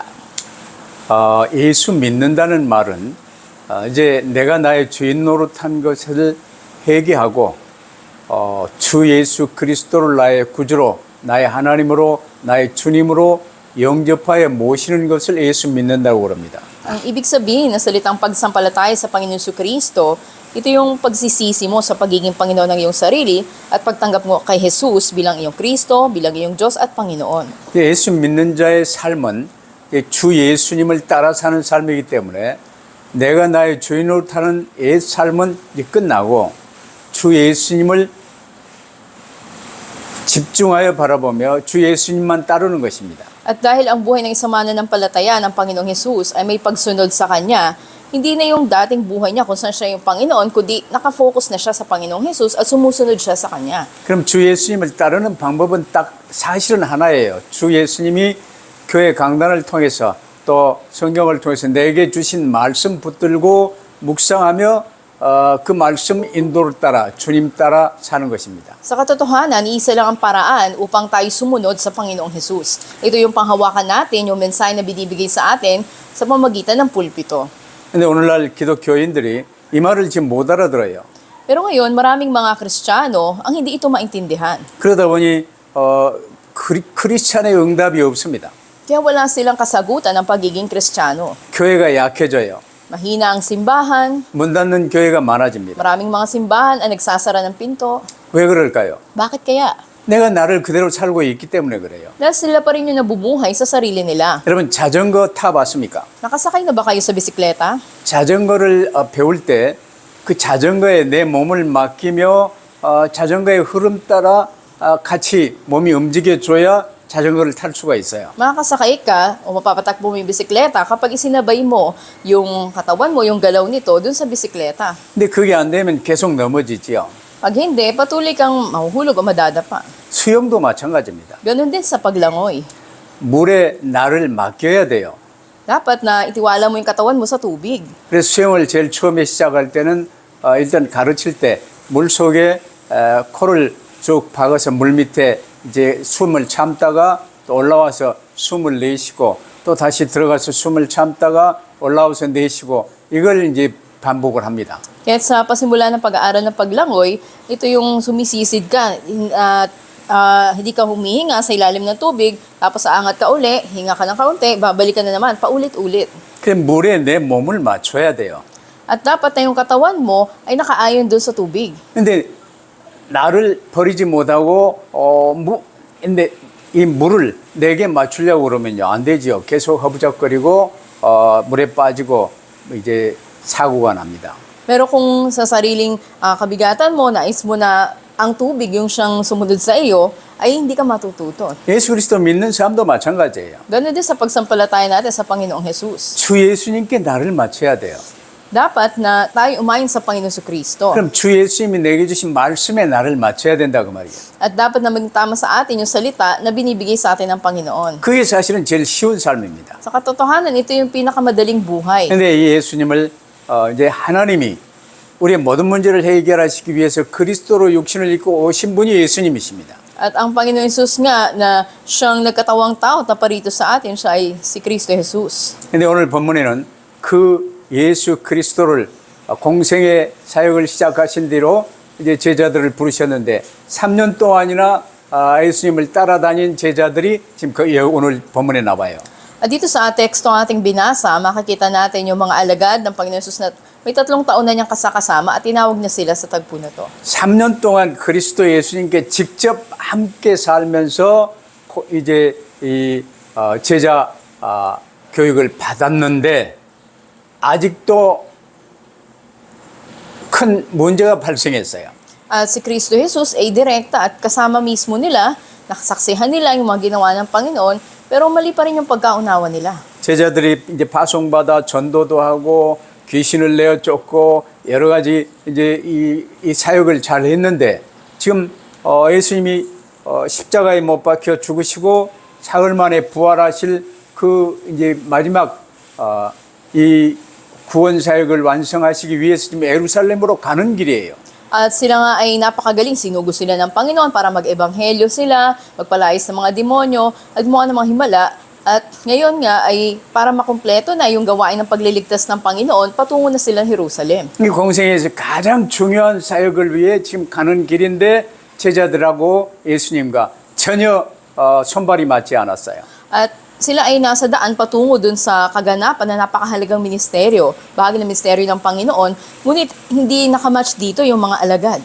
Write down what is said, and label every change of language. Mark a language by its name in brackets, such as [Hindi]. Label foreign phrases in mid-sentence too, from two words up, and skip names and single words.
[Korean] 예수 믿는다는 말은 이제 내가 나의 주인 노릇한 것을 회개하고 주 예수 그리스도를 나의 구주로, 나의 하나님으로, 나의 주님으로 영접하여 모시는 것을 예수 믿는다고 그럽니다. [Filipino] Ang ibig sabihin ng salitang pagsampalataya sa Panginoon Jesucristo, ito yung pagsisisi mo sa pagiging Panginoon ng iyong sarili at pagtanggap mo kay Jesus bilang iyong Kristo, bilang iyong Diyos at Panginoon. [Korean] 예수 믿는 자의 삶은 주 예수님을 따라 사는 삶이기 때문에 내가 나의 주인으로 타는 옛 삶은 이제 끝나고 주 예수님을 집중하여 바라보며 주 예수님만 따르는 것입니다. [Filipino] At dahil ang buhay ng isang mananampalataya ng Panginoong Jesus ay may pagsunod sa Kanya, hindi na yung dating buhay niya kung saan siya yung Panginoon, kundi nakafocus na siya sa Panginoong Jesus at sumusunod siya sa Kanya. [Korean] 그럼 주 예수님을 따르는 방법은 딱 사실은 하나예요. 주 예수님이 교회 강단을 통해서 또 성경을 통해서 내게 주신 말씀 붙들고 묵상하며 그 말씀 인도를 따라 주님 따라 사는 것입니다. [Filipino] Sa katotohanan, iisa lang ang paraan upang tayo sumunod sa Panginoong Jesus. Ito yung panghawakan natin, yung mensahe na binibigay sa atin sa pamamagitan ng pulpito. [Korean] 근데 오늘날 기독교인들이 이 말을 지금 못 알아들어요. [Filipino] Pero ngayon, maraming mga Kristiyano ang hindi ito maintindihan. [Korean] 그러다 보니 크리스찬의 응답이 없습니다. [Filipino] Kaya wala silang kasagutan ng pagiging Kristiyano. [Korean] 교회가 약해져요. [Filipino] Mahina ang simbahan, [Korean] 문 닫는 교회가 많아집니다. [Filipino] maraming mga simbahan ang nagsasara ng pinto. [Korean] 왜 그럴까요? [Filipino] Bakit kaya? [Korean] 내가 나를 그대로 살고 있기 때문에 그래요. [Filipino] Dahil sila pa rin yung nabubuhay sa sarili nila. [Korean] 여러분 자전거 타봤습니까? [Filipino] Nakasakay na ba kayo sa bisikleta? [Korean] 자전거를 배울 때 그 자전거에 내 몸을 맡기며 자전거의 흐름 따라 같이 몸이 움직여줘야 자전거를 탈 수가 있어요. [Filipino] Makakasakay ka o mapapatakbo mo yung bisikleta kapag isinabay mo yung katawan mo, yung galaw nito dun sa bisikleta. [Korean] 근데 그게 안 되면 계속 넘어지지요. [Filipino] Pag hindi, patuloy kang mahuhulog o madadapa. [Korean] 수영도 마찬가지입니다. [Filipino] Ganon din sa paglangoy. [Korean] 물에 나를 맡겨야 돼요. [Filipino] Dapat na itiwala mo yung katawan mo sa tubig. [Korean] 그래서 수영을 제일 처음에 시작할 때는 일단 가르칠 때 물속에 코를 쭉 박아서 물 밑에 이제 숨을 참다가 또 올라와서 숨을 내쉬고 또 다시 들어가서 숨을 참다가 올라와서 내쉬고 이걸 이제 반복을 합니다. [Filipino] Kaya sa pasimula ng pag-aaral ng paglangoy, ito yung sumisisid ka at hindi ka humihinga sa ilalim ng tubig, tapos aangat ka uli, hinga ka ng kaunti, babalik ka na naman, paulit-ulit. [Korean] 그 물에 내 몸을 맞춰야 돼요. [Filipino] At dapat na yung katawan mo ay nakaayon doon sa tubig. [Korean] 근데 나를 버리지 못하고 근데 이 물을 내게 맞추려고 그러면요 안 되지요. 계속 허부적거리고 물에 빠지고 이제 사고가 납니다. [Filipino] Pero kung sa sariling kabigatan mo, nais mo na ang tubig yung siyang sumunod sa iyo, ay hindi ka matututo. [Korean] 예수 그리스도 믿는 사람도 마찬가지예요. [Filipino] Ganun din sa pagsampalataya natin sa Panginoong Jesus. [Korean] 주 예수님께 나를 맞춰야 돼요. [Filipino] Dapat na tayo umayon sa Panginoon Kristo. [Korean] 그럼 주 예수님이 내게 주신 말씀에 나를 맞춰야 된다 그 말이에요. [Filipino] At dapat na maging tama sa atin yung salita na binibigay sa atin ng Panginoon. [Korean] 그게 사실은 제일 쉬운 삶입니다. [Filipino] Sa katotohanan, ito yung pinakamadaling buhay. [Korean] 근데 이 예수님을 이제 하나님이 우리의 모든 문제를 해결하시기 위해서 그리스도로 육신을 입고 오신 분이 예수님이십니다. [Filipino] At ang Panginoon Jesus nga na siyang nagkatawang tao na parito sa atin, siya ay si Kristo Jesus. [Korean] 근데 오늘 본문에는 그 예수 그리스도를 공생의 사역을 시작하신 뒤로 이제 제자들을 부르셨는데 3년 동안이나 예수님을 따라다닌 제자들이 지금 오늘 본문에 나와요. [Filipino] At dito sa teksto ating binasa, makikita natin yung mga alagad ng Panginoon Jesus na may 3 taon na niyang kasama at tinawag niya sila sa tagpo na to. [Korean] 3년 동안 그리스도 예수님께 직접 함께 살면서 이제 이 제자 교육을 받았는데 아직도 큰 문제가 발생했어요. [Filipino] At si Kristo Jesus ay direkta at kasama mismo nila, nakasaksihan nila yung mga ginawa ng Panginoon, pero mali pa rin yung pagkaunawa nila. [Korean] 제자들이 이제 파송받아 전도도 하고 귀신을 내어 쫓고 여러 가지 이제 이 사역을 잘 했는데 지금 예수님이 십자가에 못 박혀 죽으시고 사흘 만에 부활하실 그 이제 마지막 이 구원 사역을 완성하시기 위해서 지금 예루살렘으로 가는 길이에요. [Filipino] At sila nga ay napakagaling, sinugo sila ng Panginoon para mag-ebanghelyo sila, magpalayas ng mga demonyo, at gumawa ng mga himala. At ngayon nga ay para makumpleto na yung gawain ng pagliligtas ng Panginoon, patungo na sila ng Jerusalem. [Korean] 이 공생에서 가장 중요한 사역을 위해 지금 가는 길인데 제자들하고 예수님과 전혀 손발이 맞지 않았어요. [Filipino] At sila ay nasa daan patungo dun sa kaganapan na napakahalagang ministeryo, bahagi ng ministeryo ng Panginoon, ngunit hindi nakamatch dito yung mga alagad.